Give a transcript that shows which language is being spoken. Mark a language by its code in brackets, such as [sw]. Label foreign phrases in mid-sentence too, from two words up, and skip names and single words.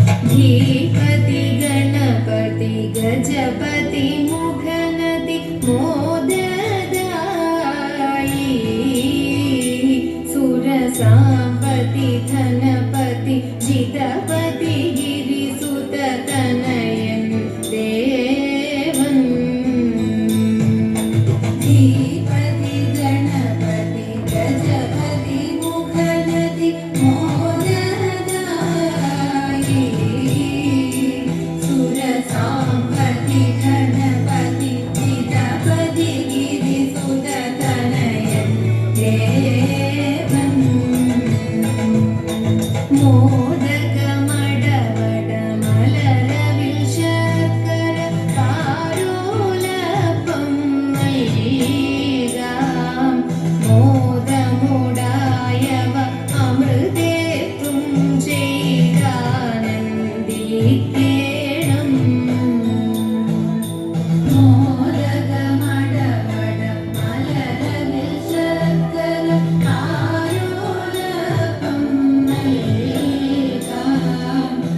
[sa] धीपति गणपति गजपति मुखनति मोददायि सुरसापति धनपति जितपति गिरिसुत तनयन् देवन् धीपति गणपति गजपति मुखनति मोददायि सुरसापति धनपति जितपति गिरिसुत तनयन् देवन् [ml] മോദകമടവട മലരവിൽ ശർക്കര കാരോലപ്പം നൽകാം മോദമുടായവ അമൃതേത്തും ചെയ്താനന്ദിക്കേണം മോദകമടവട മലരവിൽ ശർക്കര കാരോലപ്പം നൽകാം